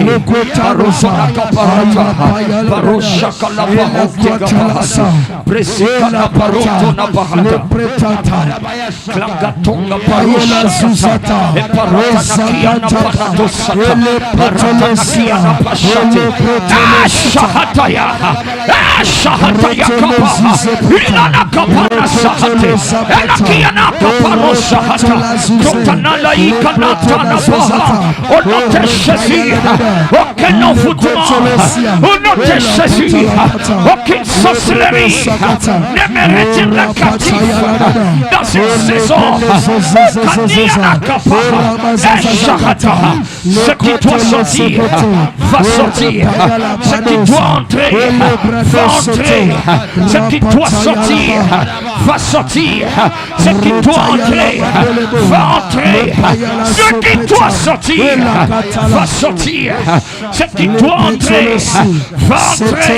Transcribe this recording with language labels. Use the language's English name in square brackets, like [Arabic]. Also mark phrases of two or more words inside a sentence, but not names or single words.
[French] Marotona Gabarata, Baroshakalaba Hokegabahata, Presikana Barotona Bahata, Klangatonga Barosakata, Eparotanakiana Baratosata, Baratanakiana Pashate, Ashahataya, Ashahataya Kabaha, Ilana Kabana Sahate, Elakiana Kaparo Sahata, Kotanala Ikanatana Baha, au nom de Jésus, aucun envoûtement, au nom de Jésus, aucune sorcellerie ne me retire la captive dans une saison. Kaniana Kapara, Eshahata, ce qui doit sortir, va sortir, ce qui doit entrer, va entrer, ce qui doit sortir, va sortir, ce qui doit entrer, va entrer, ce qui doit sortir, va sortir, ce qui doit entrer, va entrer.